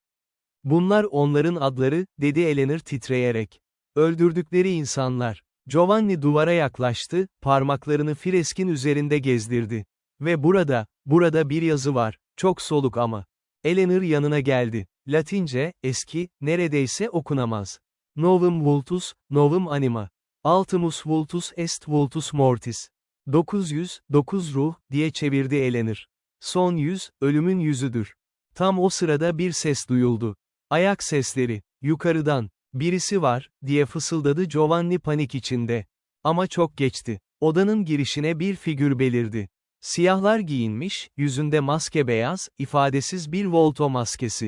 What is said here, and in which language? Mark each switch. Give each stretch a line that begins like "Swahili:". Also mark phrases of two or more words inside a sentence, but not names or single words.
Turkish: "Bunlar onların adları," dedi Eleanor titreyerek. "Öldürdükleri insanlar." Giovanni duvara yaklaştı, parmaklarını freskin üzerinde gezdirdi. "Ve burada bir yazı var, çok soluk ama." Eleanor yanına geldi. Latince, eski, neredeyse okunamaz.
Latin: "Novum vultus, novum anima. Ultimus vultus est vultus mortis."
Turkish: 900, 9 ruh, diye çevirdi Eleanor. Son yüz, ölümün yüzüdür. Tam o sırada bir ses duyuldu. Ayak sesleri, yukarıdan, birisi var, diye fısıldadı Giovanni panik içinde. Ama çok geçti. Odanın girişine bir figür belirdi. Siyahlar giyinmiş, yüzünde maske beyaz, ifadesiz bir Volto maskesi.